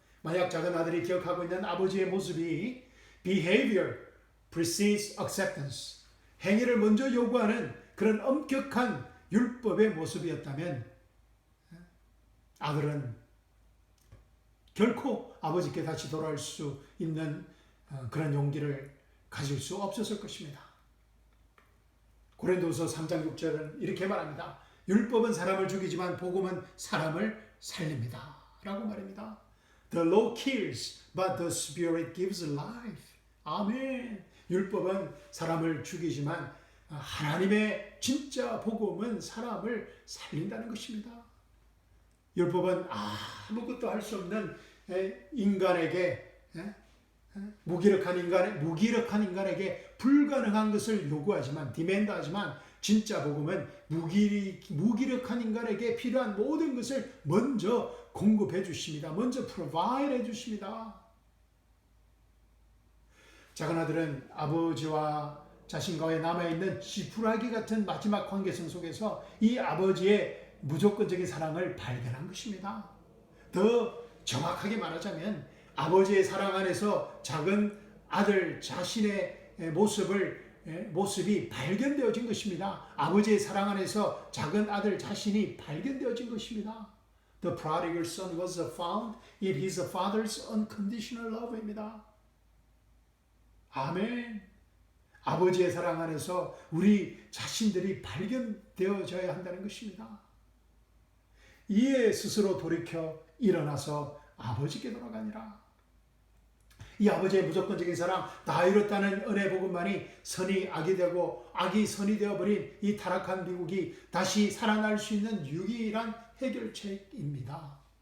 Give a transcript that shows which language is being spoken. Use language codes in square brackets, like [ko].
[ko] 만약 작은 아들이 기억하고 있는 아버지의 모습이 [en] behavior precedes acceptance, [ko] 행위를 먼저 요구하는 그런 엄격한 율법의 모습이었다면 아들은 결코 아버지께 다시 돌아올 수 있는 그런 용기를 가질 수 없었을 것입니다. 고린도후서 3장 6절은 이렇게 말합니다. 율법은 사람을 죽이지만 복음은 사람을 살립니다. 라고 말합니다. [en] The law kills, but the Spirit gives life. [ko] 아멘. 율법은 사람을 죽이지만 하나님의 진짜 복음은 사람을 살린다는 것입니다. 율법은 아무것도 할 수 없는 인간에게 무기력한 인간에게 불가능한 것을 요구하지만 디맨드하지만 진짜 복음은 무기력한 인간에게 필요한 모든 것을 먼저 공급해 주십니다. 먼저 provide 해 주십니다. 작은 아들은 아버지와 자신과의 남아있는 지푸라기 같은 마지막 관계성 속에서 이 아버지의 무조건적인 사랑을 발견한 것입니다. 더 정확하게 말하자면 아버지의 사랑 안에서 작은 아들 자신의 모습이 발견되어진 것입니다. 아버지의 사랑 안에서 작은 아들 자신이 발견되어진 것입니다. [en] The prodigal son was found in his father's unconditional love입니다. [ko] 아멘. 아버지의 사랑 안에서 우리 자신들이 발견되어져야 한다는 것입니다. 이에 스스로 돌이켜 일어나서 아버지께 돌아가니라. 이 아버지의 무조건적인 사랑, 다 이뤘다는 은혜 복음만이 선이 악이 되고 악이 선이 되어버린 이 타락한 미국이 다시 살아날 수 있는 유일한 해결책입니다.